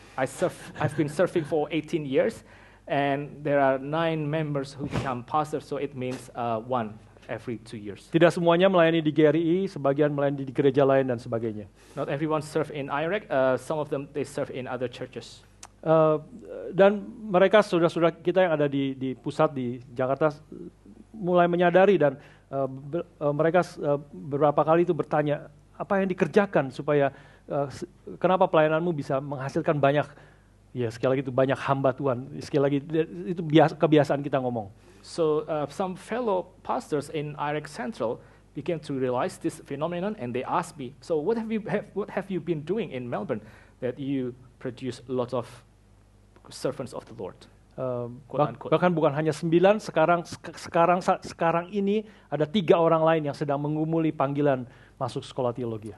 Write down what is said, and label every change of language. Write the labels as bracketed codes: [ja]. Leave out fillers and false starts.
[en] I've been serving for 18 years, and there are 9 members who become pastors, so it means 1 every 2 years. [id] Tidak semuanya melayani di GRI, sebagian melayani di gereja lain dan sebagainya. [en] Not everyone serve in IREC, some of them they serve in other churches. [id] Dan mereka saudara-saudara kita yang ada di pusat di Jakarta mulai menyadari dan mereka beberapa kali itu bertanya, apa yang dikerjakan supaya kenapa pelayananmu bisa menghasilkan banyak, ya sekali lagi itu banyak hamba Tuhan. Sekali lagi itu kebiasaan kita ngomong. [en] So some fellow pastors in IREC Central began to realize this phenomenon, and they asked me, so what have you been doing in Melbourne that you produce lots of servants of the Lord? [id] Bahkan bukan hanya 9, sekarang ini ada 3 orang lain yang sedang mengumuli panggilan masuk sekolah teologi.